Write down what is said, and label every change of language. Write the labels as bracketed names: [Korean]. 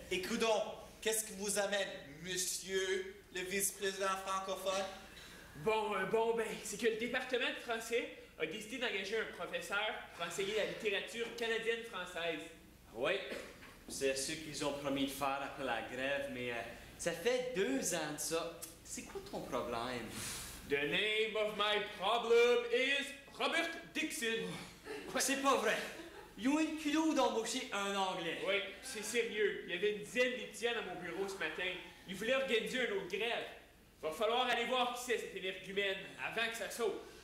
[French] Et coudonc, qu'est-ce qui vous amène, monsieur le vice-président francophone? Bon, ben, c'est que le département de français a décidé d'engager un professeur pour enseigner la littérature canadienne-française. Oui, c'est ce qu'ils ont promis de faire après la grève, mais ça fait 2 ans de ça. C'est quoi ton problème? [English] The name of my problem is Robert Dixon. [French] C'est pas vrai. Ils ont eu le culot d'embaucher un Anglais. Oui, c'est sérieux. Il y avait une dizaine d'étudiants dans mon bureau ce matin. Ils voulaient organiser une autre grève. Va falloir aller voir qui c'est cet énergumène avant que ça saute.